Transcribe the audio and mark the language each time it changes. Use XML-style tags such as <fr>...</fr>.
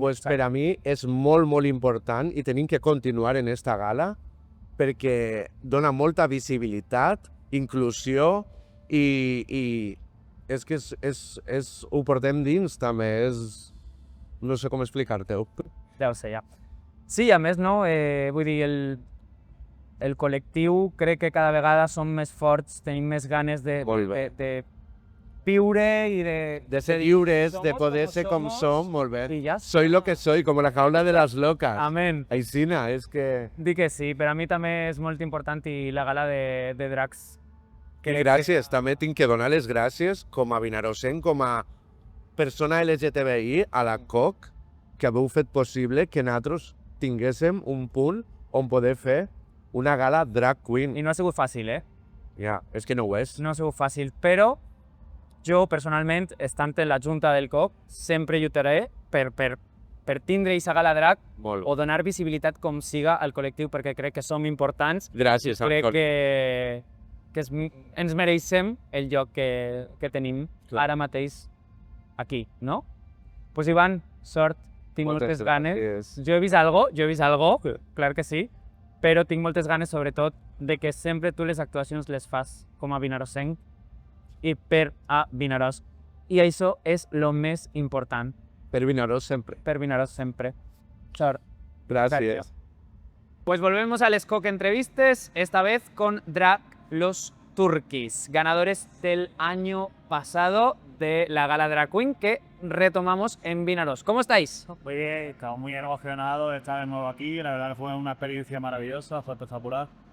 <ca>Pues per a mi és molt, molt important i tenim que continuar en esta gala perquè dona molta visibilitat, inclusió i és que ho portem dins també, no sé com explicar-te-ho. Deu ser, ja. Sí, a més, no? Vull dir, el col·lectiu crec que cada vegada som més forts, tenim més ganes de viure i De ser lliures, de</ca> <es>Somos</es> <ca>poder</ca> <es>como</es> <ca>ser com</ca> <es>somos,</es> <ca>som, molt bé. i ja</ca> <es>Soy lo que soy, como la jaula de las locas. Amén.</es> <ca>Aixina, és que... Dic que sí, per a mi també és molt important i la gala de drags. Gràcies, també tinc que donar les gràcies com a vinaròsenc, com a persona LGTBI, a la COC, que haveu fet possible que nosaltres tinguéssim un punt on poder fer una gala drag queen. I no ha sigut fàcil, Ja, és que no ho és. No ha sigut fàcil, però jo, personalment, estant en la junta del COC, sempre lluitaré per tindre aquesta gala drag Molt. o donar visibilitat com siga al col·lectiu, perquè crec que som importants. Gràcies. Crec que ens mereixem el lloc que tenim ara mateix aquí, no? Pues Ivan, sort, tinc moltes ganes. Jo he vist algo, clar que sí, però tinc moltes ganes, sobretot, de que sempre tu les actuacions les fas com a vinaròsenc i per a Vinaròs. I això és el més important. Per Vinaròs sempre. Per Vinaròs sempre. Sort. Gràcies.</ca> <es>Pues volvemos al Escoc Entrevistas, esta vez con Drag Los Turquis, ganadores del año pasado de la Gala Drag Queen que retomamos en Vinaròs. ¿Cómo estáis? Muy bien, estamos muy emocionados de estar de nuevo aquí. La verdad que fue una experiencia maravillosa, fue espectacular.</es>